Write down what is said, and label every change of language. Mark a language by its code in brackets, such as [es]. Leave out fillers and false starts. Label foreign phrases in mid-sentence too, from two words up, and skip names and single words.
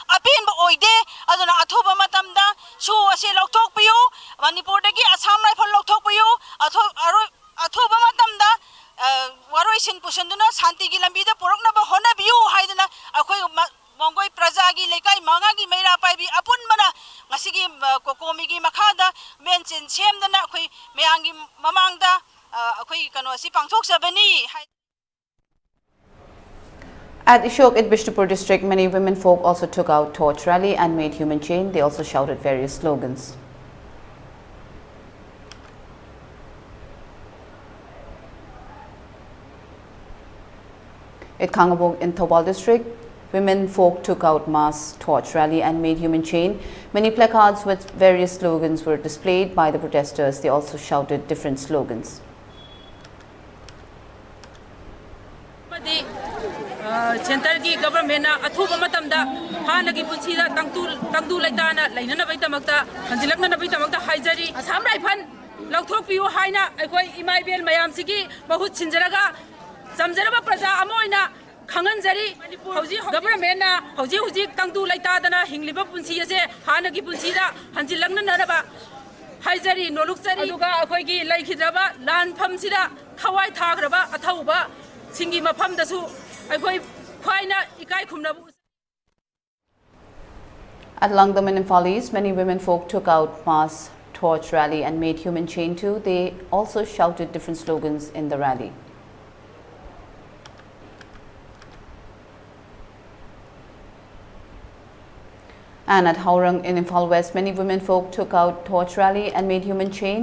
[mni] ꯇꯦꯟꯕ ꯑꯣꯏꯗꯦ ꯑꯗꯨꯅ ꯑꯊꯨꯕ ꯃꯇꯝꯗ ꯁꯨ ꯑꯁꯤ ꯂꯧꯊꯣꯛꯄꯤꯌꯨ ꯃꯅꯤꯄꯨꯔꯗꯒꯤ ꯑꯁꯥꯝ ꯔꯥꯏꯐꯜ ꯂꯧꯊꯣꯛꯄꯤꯌꯨ ꯑꯊꯨꯕ ꯃꯇꯝꯗ ꯋꯥꯔꯣꯏꯁꯤꯟ ꯄꯨꯁꯤꯟꯗꯨꯅ ꯁꯥꯟꯇꯤꯒꯤ ꯂꯝꯕꯤꯗ ꯄꯨꯔꯛꯅꯕ ꯍꯣꯠꯅꯕꯤꯌꯨ ꯍꯥꯏꯗꯨꯅ ꯑꯩꯈꯣꯏ ꯃꯣꯡꯒꯣꯏ प्रजाꯒꯤ ꯂꯩꯀꯥꯏ ꯃꯉꯥꯒꯤ ꯃꯩꯔꯥ ꯄꯥꯏꯕꯤ ꯑꯄꯨꯟꯕꯅ ꯉꯁꯤꯒꯤ ꯀꯣꯀꯣꯃꯤꯒꯤ ꯃꯈꯥꯗ ꯃꯦꯟꯆꯤꯟ ꯁꯦꯝꯗꯅ ꯑꯩꯈꯣই ꯃꯌꯥꯝꯒꯤ ꯃꯃꯥꯡꯗ ꯑꯩꯈꯣই ꯀꯩꯅꯣꯁꯤ ꯄꯥꯡꯊꯣꯛꯆꯕꯅꯤ. [en] At Ishok in Bishnupur district, many women folk also took out torch rally and made human chain. They also shouted various slogans. At Kangabog in Thobal district, women folk took out mass torch rally and made human chain. Many placards with various slogans were displayed by the protesters. They also shouted different slogans. [mni] Center ki government na athuba matamda hana ki punchida tangdu laitana lainana bai tamakta hanjilakna na bai tamakta haijari asam raifan lauthok piu haina aikoi imai bel mayam sigi bahut chinjaraga samjaraba praja amoina khanganjari hauji government na hauji tangdu laitadana hingliba punchi ase hana ki punchida hanjilakna naraba haijari nolukjari aduga akoi ki laikhidraba lan phamsida thawai thagraba athauba singi mafamdasu [en] At Langdam in Imphal East, many women folk took out mass torch rally and made human chain too. They also shouted different slogans in the rally. And at Haurang in Imphal West, many women folk took out torch rally and made human chain.